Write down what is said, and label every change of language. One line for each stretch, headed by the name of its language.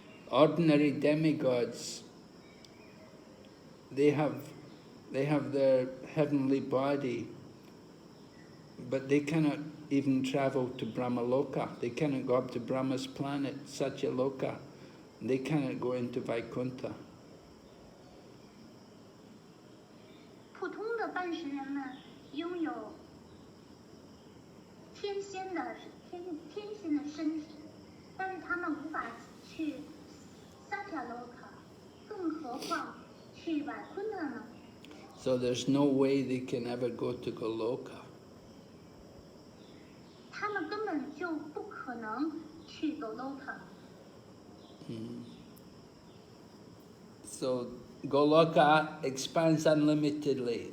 English: Ordinary demigods, they have their heavenly body, but they cannot even travel to Brahmaloka. They cannot go up to Brahma's planet, Satyaloka. They cannot go into Vaikuntha.
Chinese: 普通的半神人们拥有天仙的身体，但是他们无法去Satyaloka，更何况去Vaikuntha呢？
English: So there's no way they can ever go to Goloka.
Chinese: 他们根本就不可能去Goloka。
English: So Goloka expands unlimitedly.